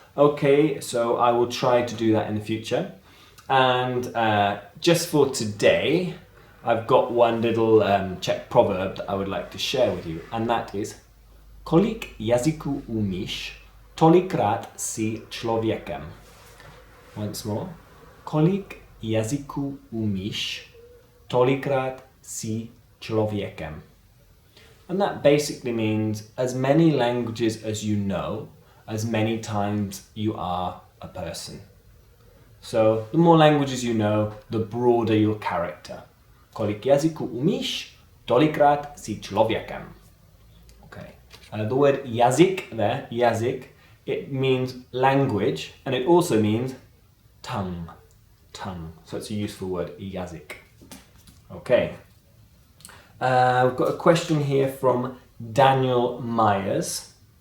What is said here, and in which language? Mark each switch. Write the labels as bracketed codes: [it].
[en] Okay, so I will try to do that in the future. And just for today, I've got one little Czech proverb that I would like to share with you, and that is [cs] Kolik jazyků umíš, tolikrát si člověkem. [en] Once more. [cs] Kolik jazyků umíš, tolikrát si člověkem. [en] And that basically means as many languages as you know, as many times you are a person. So the more languages you know, the broader your character. [cs] Kolik jazyků umíš, tolikrát si člověkem. [en] Okay. The word jazyk there, jazyk, it means language, and it also means tongue. Tongue. So it's a useful word, jazyk. Okay. We've got a question here from Daniel Myers.